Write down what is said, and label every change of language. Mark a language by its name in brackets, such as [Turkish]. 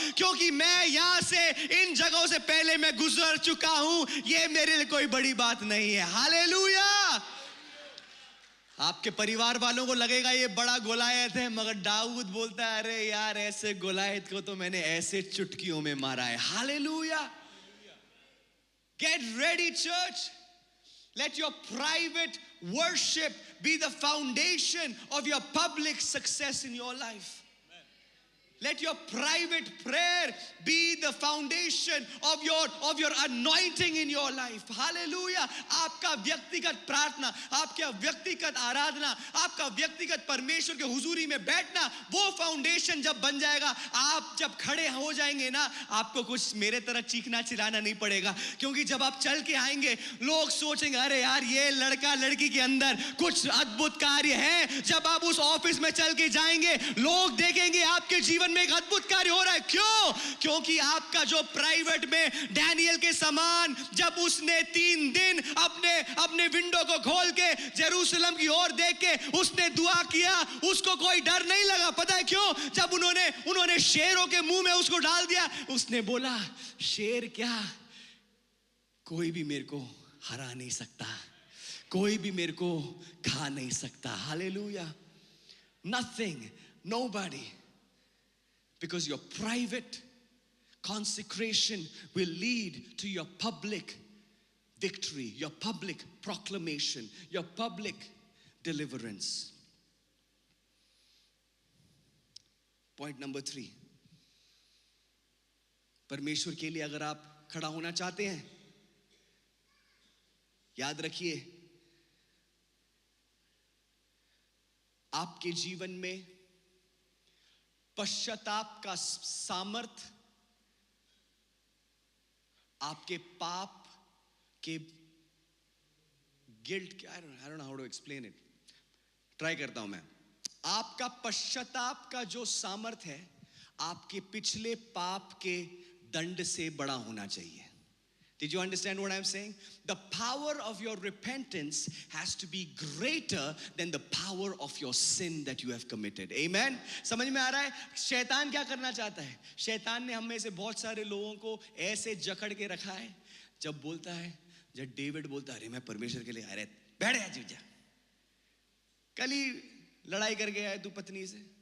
[Hindi] क्योंकि मैं यहां से, इन जगहों से पहले मैं गुजर चुका हूं. ये मेरे लिए कोई बड़ी बात नहीं है. हालेलुया. आपके परिवार वालों को लगेगा ये बड़ा गोलायत है, मगर दाऊद बोलता है अरे यार ऐसे गोलायत को तो मैंने ऐसे चुटकियों में मारा है. [English] Hallelujah. Get ready, church. Let your private worship be the foundation of your public success in your life. Let your private prayer be the foundation of your anointing in your life. Hallelujah. [Hindi] आपका व्यक्तिगत प्रार्थना, आपका व्यक्तिगत आराधना, आपका व्यक्तिगत परमेश्वर के हुजूरी में बैठना, वो फाउंडेशन जब बन जाएगा, आप जब खड़े हो जाएंगे ना, आपको कुछ मेरे तरह चीखना चिल्लाना नहीं पड़ेगा. क्योंकि जब आप चल के आएंगे लोग सोचेंगे अरे यार ये लड़का लड़की के अंदर कुछ अद्भुत कार्य है. जब आप उस ऑफिस में चल के जाएंगे लोग देखेंगे आपके जीवन में एक अद्भुत कार्य हो रहा है. क्यों? क्योंकि आपका जो प्राइवेट में डैनियल के समान, जब उसने 3 दिन अपने विंडो को खोल के जेरूशलम की ओर देख के उसने दुआ किया, उसको कोई डर नहीं लगा. पता है क्यों? जब उन्होंने शेरों के मुंह में उसको डाल दिया, उसने बोला शेर क्या, कोई भी मेरे को हरा नहीं सकता, कोई भी मेरे को खा नहीं सकता. [English] Hallelujah. Nothing, nobody. Because your private consecration will lead to your public victory, your public proclamation, your public deliverance. Point number 3. [Hindi] परमेश्वर के लिए अगर आप खड़ा होना चाहते हैं, याद रखिए आपके जीवन में पश्चाताप का सामर्थ आपके पाप के गिल्ट क्या, [English] I don't know how to explain it. [Hindi] Try करता हूं मैं. आपका पश्चाताप का जो सामर्थ है आपके पिछले पाप के दंड से बड़ा होना चाहिए. [English] Did you understand what I'm saying? The power of your repentance has to be greater than the power of your sin that you have committed. [Hindi] Amen? समझ में आ रहा है? शैतान क्या करना चाहता है? शैतान ने हम में से बहुत सारे लोगों को ऐसे जकड़ के रखा है, जब बोलता है, जब डेविड बोलता है अरे मैं परमेश्वर के लिए आ रहा, बैठ जा जीजा, कल ही लड़ाई कर गया है तू पत्नी से.